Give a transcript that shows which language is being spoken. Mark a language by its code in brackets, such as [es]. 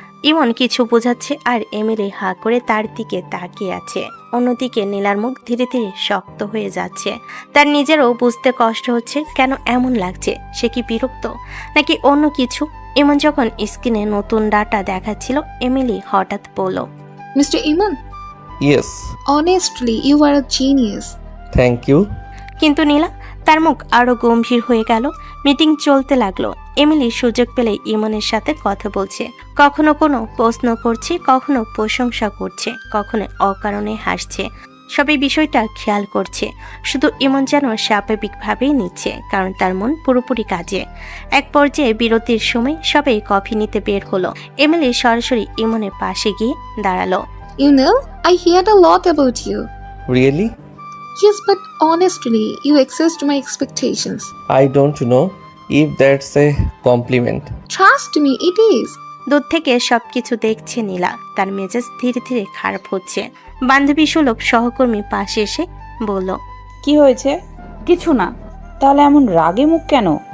[bn] ইমন কিছু বোঝাচ্ছে আর এমিলি হাঁ করে তার দিকে তাকিয়ে আছে। অন্যদিকে নীলার মুখ ধীরে ধীরে শক্ত হয়ে যাচ্ছে। তার নিজেরও বুঝতে কষ্ট হচ্ছে কেন এমন লাগছে। সে কি বিরক্ত নাকি অন্য কিছু? ইমন যখন স্ক্রিনে নতুন ডাটা দেখাচ্ছিল, এমিলি হঠাৎ বলল, [en] Mr. Iman? Yes. Honestly, you are a genius. Thank you. [bn] কিন্তু নীলা, তার মুখ আরো গম্ভীর হয়ে গেল। মিটিং চলতে লাগলো। এমিলি সুযোগ পেলে ইমনের সাথে কথা বলছে, কখনো কোনো প্রশ্ন করছে, কখনো প্রশংসা করছে, কখনো অকারণে হাসছে। সবাই বিষয়টা খেয়াল করছে, শুধু ইমন যেন স্বাভাবিকভাবেই নিচ্ছে, কারণ তার মন পুরোপুরি কাজে। এক পর্যায়ে বিরতির সময় সবাই কফি নিতে বের হলো। এমিলি সরাসরি ইমনের পাশে গিয়ে দাঁড়ালো। [en] You know, I heard a lot about you. Really? Yes, but honestly, you exceeded my expectations. I don't know if that's a compliment. Trust me, it is. [bn] দূর থেকে সবকিছু দেখছে নীলা, তার মেজাজ ধীরে ধীরে খারাপ হচ্ছে। বান্ধবী সুলভ সহকর্মী পাশে এসে বলল, কি হয়েছে? কিছু না। তাহলে এমন রাগে মুখ কেন?